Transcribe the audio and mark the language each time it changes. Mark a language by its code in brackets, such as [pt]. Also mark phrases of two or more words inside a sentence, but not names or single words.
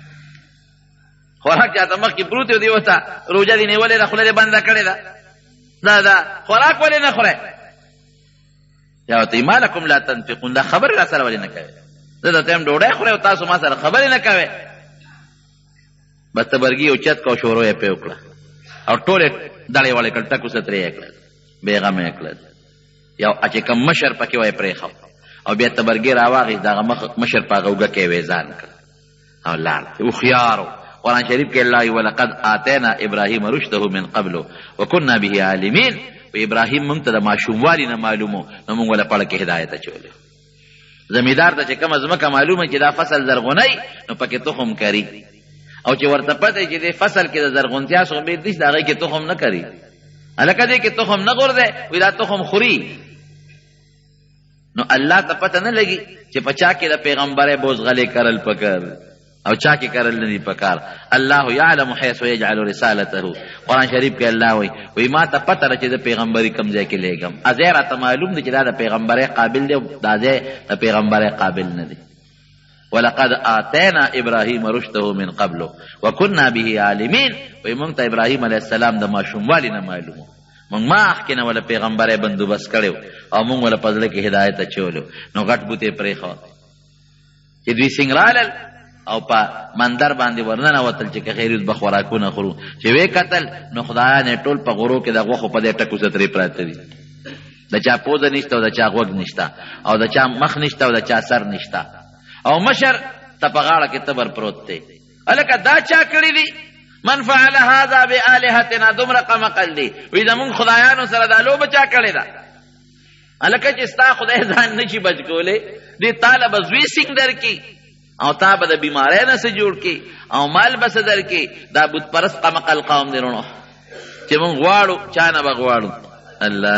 [ps] خوراک چاته مخکې پروت دی او دې ورته روژه دې نیولې ده خوله دې بنده کړې ده دا خوراک ولې نه خورئ یا ورته [ar] ما لکم لا تنفقون [ps] دا خبرې را سره ولې نه کوئ زه درته یم ډوډۍ خورئ او تاسو ما سره خبرې نه کوئ بس تبرګي اوچت کو شورو یې پې وکړه او ټولې دړې والې کړل ټکو سترې یې کړل بېغمه یې کړل یو چې کوم مشر پکې وای پرېښو او بیا تبرګي راواغېست د هغه مشر په هغه اوږه کې یې ویزان کړ او لاړ هوښیار قرآن شریف کې الله [ar] ولقد آتینا ابراهیم رشده من قبل وکنا به عالمین [ps] و ابراهیم موږ ته د ماشوموالي نه معلومو نو موږ وله پړه کې هدایت اچولی زمیندار ته چې کومه ځمکه معلومه چې دا فصل زرغونی نو پکې تخم کري او چې ورته پته چې دې فصل کې د زرغونتیا څخه بېل دي د هغې کې تخم نه کري هلکه دې کې تخم نه غورځی وایي دا تخم خوري نو الله ته پته نه لګي چې په چا کې د پیغمبرۍ بوزغلې کرل پکار او چا کې کرل نه دي پکار الله [ar] یعلم حیث یجعل رسالته [ps] قرآن شریف کې الله وایي ما ته پته ده چې د پیغمبري کوم ځای کې لېږم ځای راته معلوم دی چې دا د پیغمبرۍ قابل دی او دا ځای د پیغمبرۍ قابل نه دی [ar] ولقد آتینا ابراهیم رشده من قبل وکنا به عالمین [ps] وایي موږ ته ابراهیم [ar] علیه السلام [ps] د ماشوموالي نه معلومو موږ مخکې نه وله پیغمبرۍ بندوبست کړی او موږ وله په زړه کې هدایت اچولو نو غټ بوت یې پرېښود چې دوی څنګه رالل او په مندر باندې ورننوتل چې که خیر به خوراکونه خورو چې ویې کتل نو خدایان یې ټول په غرو کې د غوښو په دې ټکو سترې پراته دي د چا پوزه نشته او د چا غوږ نشته او د چا مخ نشته او د چا سر نشته او مشر ته په غاړه کې تبر پروت دی الکه دا چا کړي دي [ar] من فعل هذا بآلهتنا [ps] دومره قمقل دی وی زمونږ خدایانو سره دا لوبه چا کړې ده الکه چې ستا خدای ځان نشي بچ کولی دې تاله به زوی سینګ درکړي او تا به د بیماری نه څه جوړ کړي او مال به څه درکړي دا بت پرست قمقل قوم دی رونو چې مونږ غواړو چا نه به غواړو الله